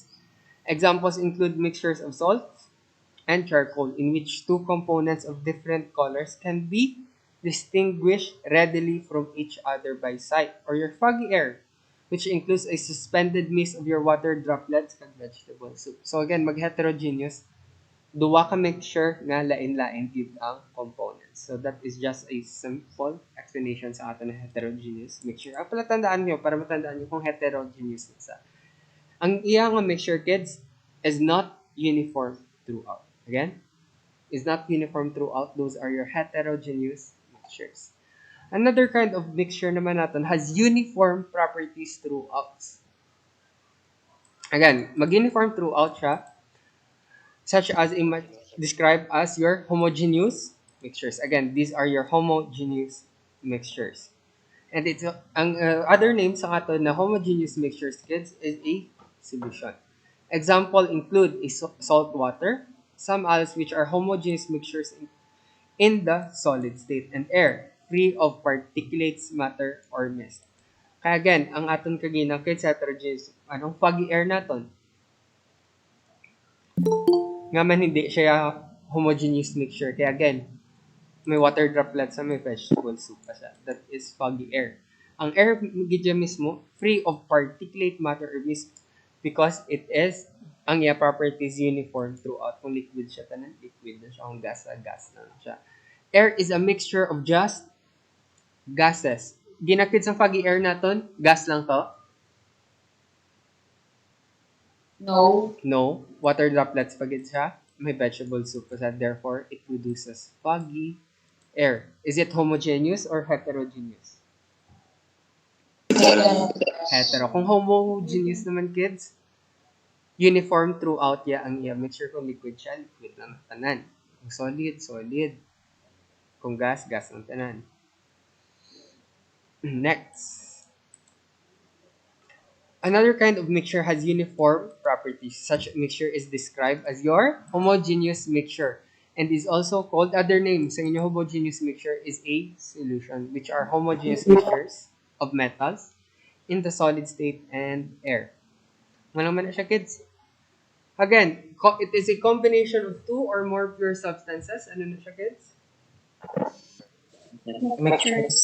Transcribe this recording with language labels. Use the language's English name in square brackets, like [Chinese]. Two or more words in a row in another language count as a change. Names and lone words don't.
[English] Examples include mixtures of salt and charcoal in which two components of different colors can be distinguished readily from each other by sight, or your foggy air, which includes a suspended mist of your water droplets and vegetable soup. So again, [Hiligaynon] mag-heterogeneous, duwa ka mixture nga lain-lain gid ang components. [English] So that is just a simple explanation [Hiligaynon] sa ato na [English] heterogeneous mixture. [Hiligaynon] Ang pala tandaan nyo, para matandaan nyo kung heterogeneous na. Ang iya nga [English] mixture, kids, is not uniform throughout. Again, is not uniform throughout. Those are your heterogeneous mixtures. Another kind of mixture [Filipino] naman natin [English] has uniform properties throughout. Again, mag-uniform throughout siya, such as described as your homogeneous mixtures. Again, these are your homogeneous mixtures. And it's ang other name [Hiligaynon] sa ato na [English] homogeneous mixtures, kids, is a solution. Example include a salt water, some others which are homogeneous mixtures in the solid state, and air, free of particulates, matter, or mist. [Hiligaynon] Kaya again, ang aton kaginang kids heterogeneous, anong [English] foggy air [Hiligaynon] naton? Nga man hindi siya homogeneous mixture. Kaya again, may [English] water droplets [Hiligaynon] sa may [English] vegetable soup [Hiligaynon] pa siya. [English] That is foggy air. [Hiligaynon] Ang air gidya mismo, [English] free of particulate matter or mist because it is [Hiligaynon] ang iya [English] properties uniform throughout. [Hiligaynon] Kung liquid siya, tanan liquid na siya. Kung gas na siya. [English] Air is a mixture of just gases. [Hiligaynon] Ginakid sa [English] foggy air [Hiligaynon] naton, gas lang to? [English] No. No. Water droplets [Hiligaynon] pagid siya. May [English] vegetable soup [Hiligaynon] pa siya. [English] Therefore, it produces foggy air. Is it homogeneous or heterogeneous? Hetero. [Hiligaynon] Kung homogeneous naman, [English] kids, uniform throughout [Hiligaynon] ang iya [English] mixture. [Hiligaynon] Kung liquid siya, liquid lang tanan. Kung solid, solid. Kung gas, gas lang tanan. [English] Next. Another kind of mixture has uniform properties. Such a mixture is described as your homogeneous mixture and is also called other names. [Hiligaynon] Sa inyo [English] homogeneous mixture is a solution, which are homogeneous mixtures of metals in the solid state and air. [Hiligaynon] Ano man na siya, kids? [English] Again, it is a combination of two or more pure substances. [Hiligaynon] Ano na siya, kids? [English] Mixtures.